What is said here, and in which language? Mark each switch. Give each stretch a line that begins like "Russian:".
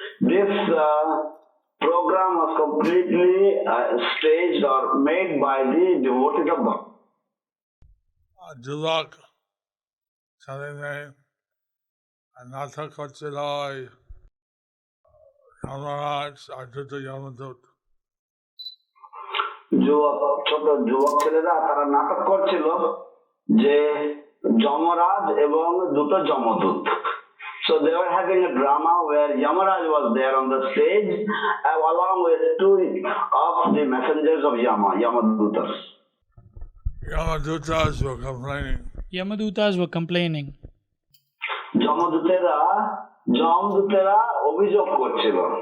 English: This program was completely staged or made by the devotees of Bhakti.
Bangla: যুবক সেদিনে নাটক হচ্ছিল যমরাজ আর দুটো যমদূত. ছোট যুবক ছেলেরা তারা নাটক করছিল যে যমরাজ এবং দুটো যমদূত.
English: So they were having a drama where Yamaraj was there on the stage along with two of the messengers of Yamadutas. Yamadutas were complaining. Yamadutas were complaining.
Bangla: যমদূতেরা অভিযোগ করছিল.